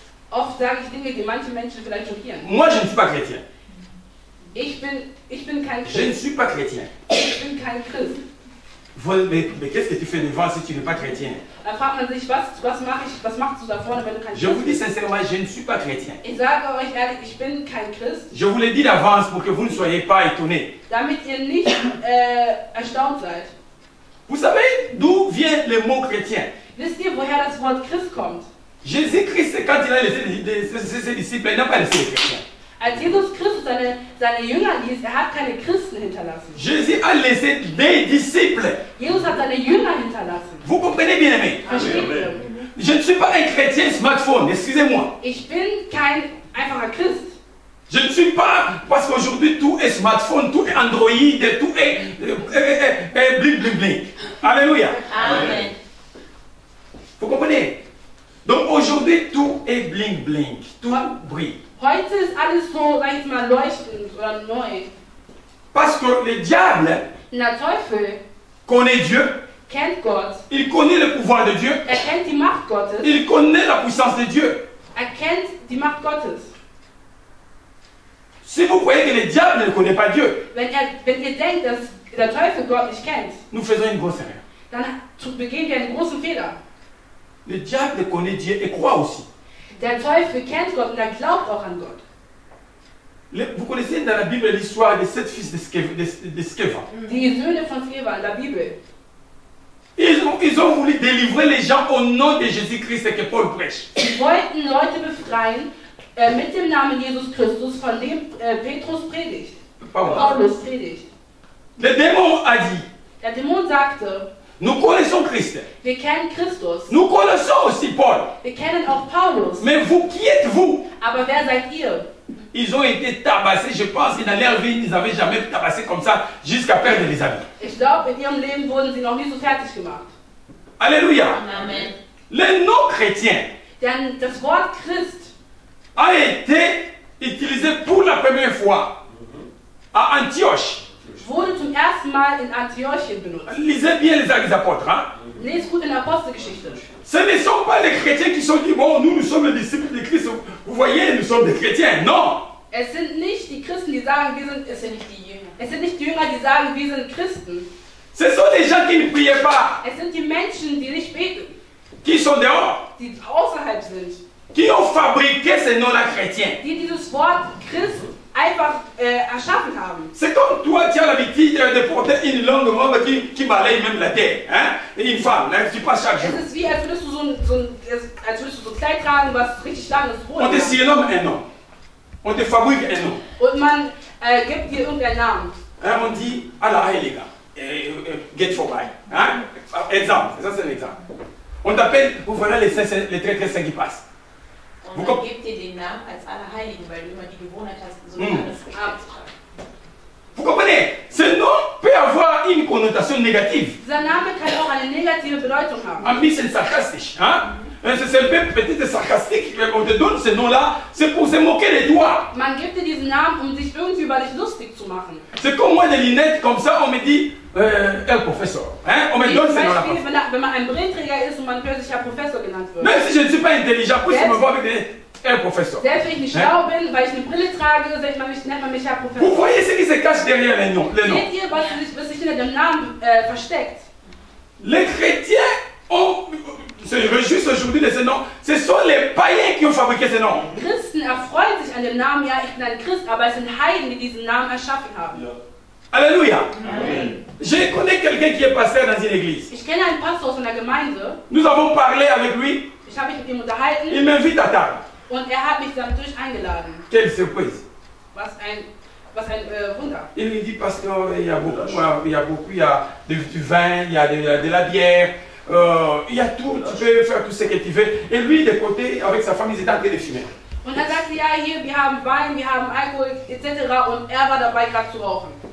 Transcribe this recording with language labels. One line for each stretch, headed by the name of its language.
German: Oft sage ich Dinge, die manche Menschen vielleicht schockieren.
French: Moi, je ne suis pas chrétien.
German: Ich bin kein
French: Je ne
German: Christ.
French: suis pas chrétien.
German: Ich bin kein Christ.
French: Mais qu'est-ce que tu fais devant si tu n'es pas chrétien?
German: Da fragt man sich, was machst du da vorne, wenn du kein
French: Je vous
German: Christ
French: dis
German: bist?
French: sincèrement, je ne suis pas chrétien.
German: Ich sage euch ehrlich, ich bin kein Christ,
French: Je vous l'ai dit d'avance pour que vous ne soyez pas étonnés.
German: damit ihr nicht erstaunt seid.
French: Vous savez d'où vient le mot chrétien?
German: Wisst ihr, woher das Wort Christ kommt?
French: Jésus-Christ, quand il a laissé ses disciples, il n'a pas laissé les chrétiens.
German: Als Jesus Christus seine Jünger ließ, hat keine Christen hinterlassen.
French: Jésus a laissé des disciples.
German: Jesus hat seine Jünger hinterlassen.
French: Vous comprenez bien aimé?
German: Versteht ihr?
French: Je ne suis pas un chrétien smartphone, excusez-moi.
German: Ich bin kein einfacher Christ.
French: Je ne suis pas, parce qu'aujourd'hui tout est smartphone, tout est Android, tout est bling bling bling. Alléluia. Amen. Vous comprenez? Donc aujourd'hui tout est bling bling, tout brille.
German: Heute ist alles so, sag ich jetzt mal, leuchtend oder neu.
French: Parce que le diable
German: Der Teufel
French: connaît Dieu,
German: kennt Gott,
French: il connaît le pouvoir de Dieu,
German: er kennt die Macht Gottes,
French: il connaît la puissance de Dieu.
German: er kennt die Macht Gottes.
French: Si vous croyez que le diable ne connaît pas Dieu,
German: Wenn ihr denkt, dass der Teufel Gott nicht kennt,
French: nous faisons une grosse erreur.
German: dann begehen wir einen großen Fehler.
French: Le diable connaît Dieu et croit aussi.
German: Der Teufel kennt Gott und er glaubt auch an Gott.
French: Vous connaissez dans la Bible l'histoire des 7 fils de Sceva.
German: Die Söhne von Sceva in der Bibel.
French: Ils ont voulu délivrer les gens au nom de Jésus-Christ que Paul prêche.
German: Sie wollten Leute befreien mit dem Namen Jesus Christus, von dem Petrus predigt. Paulus predigt.
French: Le démon a dit,
German: Der Dämon sagte,
French: nous connaissons Christ.
German: wir kennen Christus.
French: Nous connaissons aussi Paul.
German: Wir kennen auch Paulus.
French: Mais vous, qui êtes-vous?
German: Aber wer seid ihr?
French: Ils ont été tabassés, je pense, que dans leur vie, ils n'avaient jamais tabassé comme ça jusqu'à perdre les habits.
German: Ich glaube, in ihrem Leben wurden sie noch nie so fertig gemacht. Alléluia. Amen.
French: Le nom chrétien
German: Denn das Wort Christ
French: a été utilisé pour la première fois à Antioche.
German: wurde zum ersten Mal in Antiochien benutzt.
French: Lisez bien les Actes des Apôtres. Hein?
German: Lest gut in der Apostelgeschichte.
French: Ce ne sont pas les chrétiens qui sont dit, bon, nous sommes les disciples de Christ. Vous voyez, nous sommes des chrétiens. Non.
German: Es sind nicht die Christen, die sagen, wir sind, es sind nicht die Jünger. Es sind nicht die Jünger, die sagen, wir sind Christen.
French: Ce sont les gens qui ne priaient pas,
German: Es sind die Menschen, die nicht beten,
French: qui sont dehors,
German: die außerhalb sind,
French: qui ont fabriqué ce nom-là chrétien.
German: die dieses Wort Christ einfach erschaffen haben.
French: C'est comme toi, tu as l'habitude de porter une longue robe qui balaye même la terre. Hein? Et une femme, là, tu passes chaque jour.
German: Es ist wie, als würdest du als würdest du so ein Kleid tragen, was richtig lang ist.
French: On te surnomme un nom. On te fabrique un nom.
German: Und man gibt dir irgendeinen Namen.
French: Hein, on dit, Allah, les gars, get for buy. Hein? Exemple, ça c'est un exemple. On t'appelle, vous voilà les très très saints qui passent.
German: Und man gibt dir den Namen als Allerheiligen, weil du immer die Gewohnheit hast, so alles zu tragen.
French: Vous comprenez? Ce nom peut avoir une connotation négative.
German: Dieser Name kann auch eine negative Bedeutung haben.
French: En plus, c'est sarcastique. Hein? C'est un peu peut-être sarcastique. On te donne ce nom-là, c'est pour se moquer de toi.
German: Man gibt dir diesen Namen, um sich irgendwie über dich lustig zu machen.
French: C'est comme moi des lunettes comme ça, on me dit, professeur. Hein? On me
German: Wie
French: donne
German: zum
French: ce nom-là.
German: Beispiel, wenn man ein Brillenträger ist und man plötzlich Herr Professor genannt wird.
French: Même si je ne suis pas intelligent, puisque me voir avec professeur.
German: Selbst wenn ich nicht schlau bin, weil ich eine Brille trage, nennt man mich Herr
French: Vous
German: Professor.
French: voyez ce qui se cache derrière les noms.
German: Seht ihr, was sich hinter dem Namen versteckt?
French: Les chrétiens se réjouissent aujourd'hui de ce nom. Ce sont les païens qui ont fabriqué ce nom.
German: Christen erfreuen sich an dem Namen, ja, ich bin ein Christ, aber es sind Heiden, die diesen Namen erschaffen haben. Alléluia.
French: Je connais quelqu'un qui est pasteur dans une église.
German: Ich kenne einen Pastor aus einer Gemeinde,
French: Nous avons parlé avec lui.
German: ich habe mich mit ihm unterhalten
French: Il m'invite à table.
German: und er hat mich dadurch eingeladen.
French: Quelle surprise.
German: Was ein Wunder.
French: Il me dit, pasteur, il y a beaucoup, il y a du vin, il y a de la bière, il y a tout, tu peux faire tout ce que tu veux. Et lui, de côté, avec sa femme, ils étaient en train de fumer.
German: Und er sagte, ja, hier, wir haben Wein, wir haben Alkohol, etc. Und er war dabei, gerade zu rauchen.